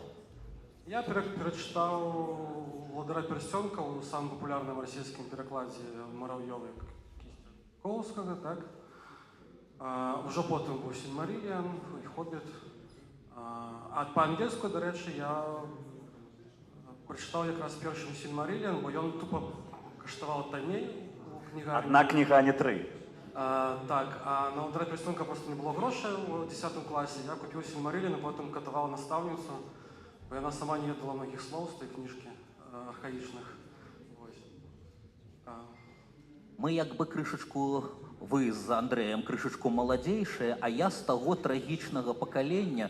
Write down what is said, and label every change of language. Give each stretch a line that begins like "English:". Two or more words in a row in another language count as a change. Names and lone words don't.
Belarusian: Я перачытаў «Владара персцёнкаў» у самым папулярным расійскім перакладзе Мурав'ёвай Коўскага, так? Ужо потым быў «Сільмарыліан» і «Хоббіт». А па-ангельску, дарэчы, я прачытаў якраз першым «Сільмарыліан», бо ён тупа каштаваў танней у кнігарні.
Russian: Одна книга, а не 3.
Belarusian: Так, а на «Владара персцёнкаў» просто не было грошай у 10 класе. Я купіў «Сільмарыліан» і потым катаваў настаўніцу, бо яна сама не ведала многіх слоў з той кніжкі архаічных. Мы як бы крышачку, вы з Андрэем крышачку маладзейшыя, а я з таго трагічнага пакалення.